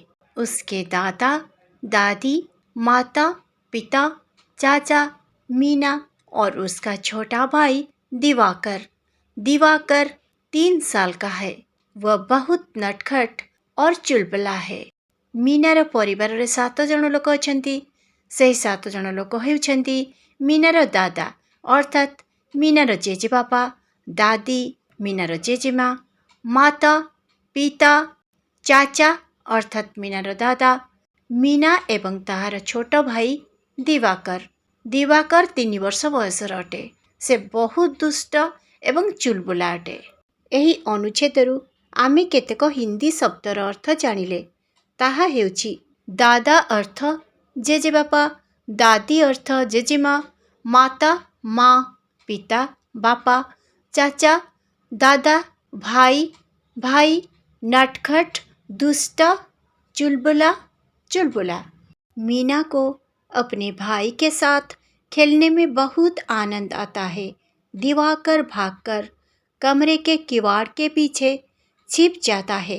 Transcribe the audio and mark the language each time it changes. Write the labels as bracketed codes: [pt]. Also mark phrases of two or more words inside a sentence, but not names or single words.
[hi] उसके दादा, दादी, माता, पिता, चाचा, मीना और उसका छोटा भाई दिवाकर। दिवाकर 3 साल का है। वह बहुत नटखट और चुलबुला है। [or] ମୀନାର ପରିବାର 7 ଜଣ ଲୋକ ଅଛନ୍ତି। ସେହି 7 ଜଣ ଲୋକ ହେଉଛନ୍ତି ମୀନାର ଦାଦା ଅର୍ଥାତ୍ ମୀନାର ଜେଜେବାପା, ଦାଦି, ମୀନାର ଜେଜେମା, ମାତା, ପିତା, ଚାଚା ଅର୍ଥାତ୍ ମୀନାର ଦାଦା, ମୀନା ଏବଂ ତାହାର ଛୋଟ ଭାଇ ଦିବାକର। ଦିବାକର 3 ବର୍ଷ ବୟସର ଅଟେ। ସେ ବହୁତ ଦୁଷ୍ଟ ଏବଂ ଚୁଲବୁଲା ଅଟେ। ଏହି ଅନୁଚ୍ଛେଦରୁ ଆମେ କେତେକ ହିନ୍ଦୀ ଶବ୍ଦର ଅର୍ଥ ଜାଣିଲେ। ତାହା ହେଉଛି ଦାଦା ଅର୍ଥ ଜେଜେବାପା, ଦାଦି ଅର୍ଥ ଜେଜେମା, ମାତା ମା, ପିତା ବାପା, ଚାଚା ଦାଦା, ଭାଇ ଭାଇ, ନଟଖଟ, ଦୁଷ୍ଟ, ଚୁଲବୁଲା ଚୁଲବୁଲା। [hi] मीना को अपने भाई के साथ खेलने में बहुत आनंद आता है। दिवाकर भागकर कमरे के किवाड़ के पीछे छिप जाता है।